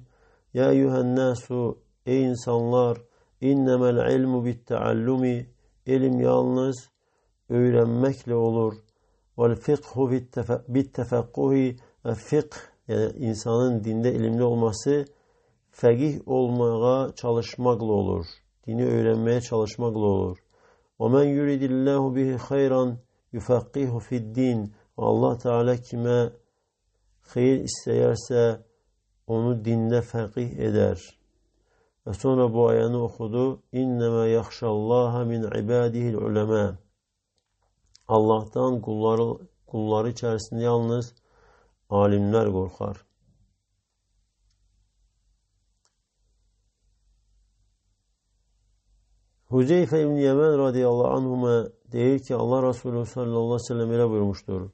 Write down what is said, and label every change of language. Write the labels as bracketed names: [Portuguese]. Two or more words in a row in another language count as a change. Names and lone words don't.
[Arabic] يا أيها الناس, [Turkish] ey insanlar, [Arabic] إنما العلم بالتعلم, [Turkish] ilim yalnız öğrenmekle olur. [Arabic] والفقه بالتفقه, [Turkish] ve fıkh, yani insanın dinde ilimli olması fakih olmaya çalışmakla olur. Dini öğrenmeye çalışmakla olur. [Arabic] وَمَنْ يُرِدِ اللّٰهُ بِهِ خَيْرًا يُفَقِّهُ فِي الدِّينِ. [Turkish] Allah Teala kime hayır isteyerse onu dinde fakih eder. Ve sonra bu ayeti okudu. [Arabic] اِنَّمَا يَخْشَ اللّٰهَ مِنْ عِبَادِهِ الْعُلَمَا. [Turkish] Allah'tan kulları içerisinde yalnız alimler korkar. Huzeyfe İbn Yemen [Arabic] رضي الله عنهما [Turkish] diyor ki Allah Resulü [Arabic] صلى الله عليه وسلم [Turkish] ile buyurmuştur.